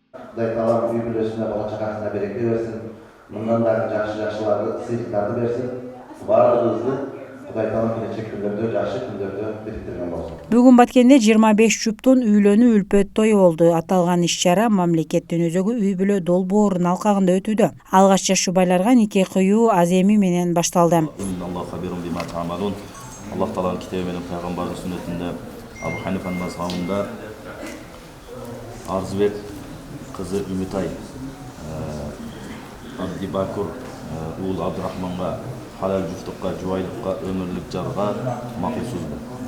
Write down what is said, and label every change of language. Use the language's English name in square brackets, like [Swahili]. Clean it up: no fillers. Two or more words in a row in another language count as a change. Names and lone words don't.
[Kazakh] Құдай Таалам үй бүлесіне, бала чағасына береке берсін. Мындан дағы жақсы-жақсыларды, сыйлықтарды берсін. Барлығымызды Құдай Таалам келешек күндерде, жақсы күндерде біріктірген болсын. [Kyrgyz] Бүгүн Баткенде 25 жұптун үйлөнүү үлпөт тою болду. Аталган иш-чара мамлекеттин өзөгү үй бүлө долбоорунун алкагында өтүүдө. Алгач жаш жубайларга нике кыюу аземи менен башталды. Аллах Тааланын китеби менен пайгамбардын сүннөтүндө Абу Ханифанын мазхабында Арзыбек кызы Үмүтай Абдибакур уулу Абдурахманга халал жуфтукка, жубайлыкка, өмүрлүк жарга макул сөз бар.